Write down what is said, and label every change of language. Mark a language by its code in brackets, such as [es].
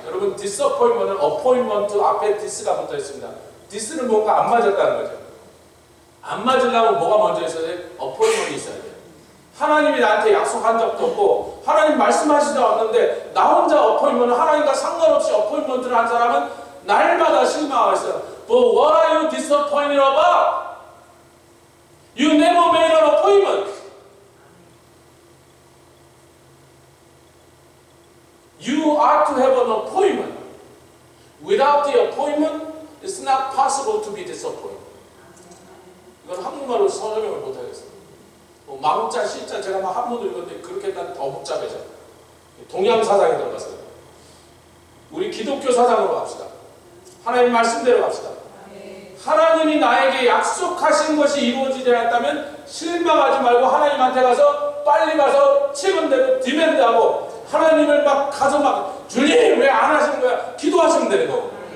[ko] 여러분 disappointment은 appointment 앞에 dis가 붙어 있습니다. dis는 뭔가 안 맞았다는 거죠. 안 맞으려면 뭐가 먼저 있어야 돼요? appointment이 있어야 돼요. 하나님이 나한테 약속한 적도 없고 하나님 말씀하시지 않았는데 나 혼자 appointment 하나님과 상관없이 appointment를 한 사람은 날마다 실망하고 있어요. [en] But what are you disappointed about? You never made an appointment. You are to have an appointment. Without the appointment, it's not possible to be disappointed. [ko] 이건 한국말로 설명을 못하겠어요. 망자, 시자 제가 막 한문도 읽었는데 그렇게 난 더 복잡해져. 동양 사상에 들어갔어요. 우리 기독교 사상으로 갑시다. 하나님 말씀대로 갑시다. 하나님이 나에게 약속하신 것이 이루어지지 않았다면 실망하지 말고 하나님한테 가서 빨리 가서 지금대로 디맨드하고 하나님을 막 가서 막 주님 왜 안 하시는 거야? 기도하시면 되는 거고.